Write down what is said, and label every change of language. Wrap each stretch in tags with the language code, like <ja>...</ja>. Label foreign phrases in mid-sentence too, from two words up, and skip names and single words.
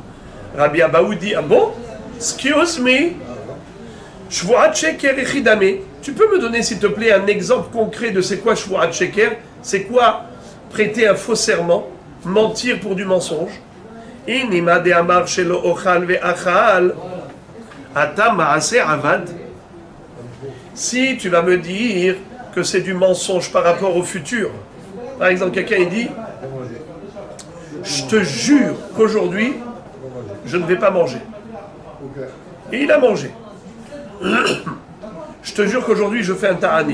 <fr>Rabbi Abaou dit, ah bon?</fr> <en>Excuse me,</en> <he>שבועת שקר היכי דמי.</he> <fr>Tu peux me donner, s'il te plaît, un exemple concret de c'est quoi</fr> <he>שבועת שקר?</he> <fr>C'est quoi prêter un faux serment, mentir pour du mensonge?</fr> <he>אי נימא דאמר שלא אוכל ואכל אתה מעשה עבד.</he> <fr>Si tu vas me dire que c'est du mensonge par rapport au futur, par exemple, quelqu'un il dit, je te jure qu'aujourd'hui, je ne vais pas manger. Et il a mangé. Je te jure qu'aujourd'hui, je fais un ta'anit.</fr>